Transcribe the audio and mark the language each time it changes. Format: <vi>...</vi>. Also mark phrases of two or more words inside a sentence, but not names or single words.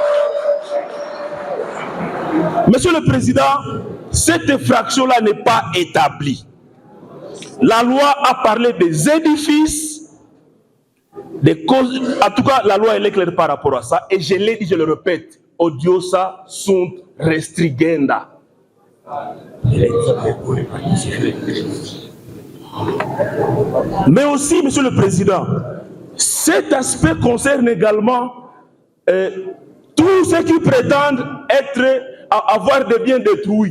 <fr>Monsieur le Président, cette infraction-là n'est pas établie. La loi a parlé des édifices, des causes. En tout cas, la loi elle est claire par rapport à ça. Et je l'ai dit, je le répète,</fr> <la>odiosa sunt restringenda.</la> <fr>Mais aussi, Monsieur le Président, cet aspect concerne également tous ceux qui prétendent avoir des biens détruits.</fr>